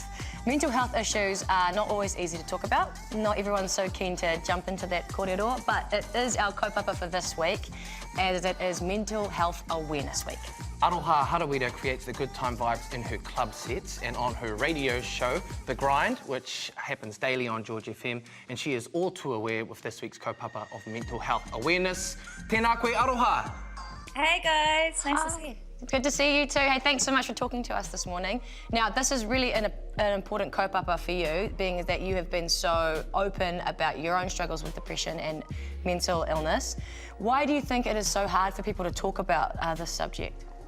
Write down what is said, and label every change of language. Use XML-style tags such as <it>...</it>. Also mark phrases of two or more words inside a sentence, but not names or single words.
<en>Mental health issues are not always easy to talk about. Not everyone's so keen to jump into that kōrero, but it is our kaupapa for this week, as it is Mental Health Awareness Week. Aroha Harawira creates the good time vibes in her club sets and on her radio show, The Grind, which happens daily on George FM, and she is all too aware with this week's kaupapa of mental health awareness.</en> <mi>Tēnā koe Aroha!</mi> <en>Hey guys, nice to see you. Good to see you too. Hey, thanks so much for talking to us this morning. Now, this is really an important kaupapa for you, being that you have been so open about your own struggles with depression and mental illness. Why do you think it is so hard for people to talk about this subject?</en>